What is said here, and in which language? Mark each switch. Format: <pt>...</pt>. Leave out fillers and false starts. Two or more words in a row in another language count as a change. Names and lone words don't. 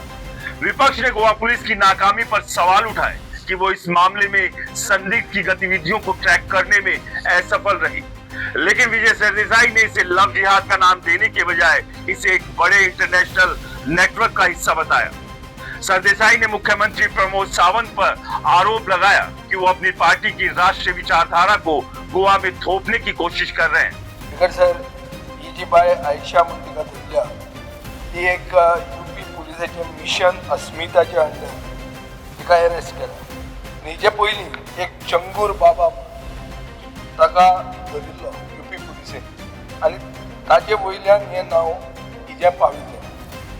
<hi>विपक्ष ने गोवा पुलिस की नाकामी पर सवाल उठाए कि वो इस मामले में संदिग्ध की गतिविधियों को ट्रैक करने में असफल रही, लेकिन विजय सरदेसाई ने इसे लव जिहाद का नाम देने के बजाय इसे एक बड़े इंटरनेशनल नेटवर्क का हिस्सा बताया। सरदेसाई ने मुख्यमंत्री प्रमोद सावंत पर आरोप लगाया कि वो अपनी पार्टी की राष्ट्रीय विचारधारा को गोवा में थोपने की कोशिश कर रहे हैं।</hi> <kok>सर, ही जी बाय आयशा म्हणटा धरल्या ती एक यूपी पुलिसाचे मिशन अस्मिताच्या अंडर तिका अरेस्ट केला। हेजे पयलीं एक चंगूर बाबा ताका धरिल्लो यूपी पुलिसेन आनी ताचे वयल्यान हें नांव हिजे पाविल्लें।</kok>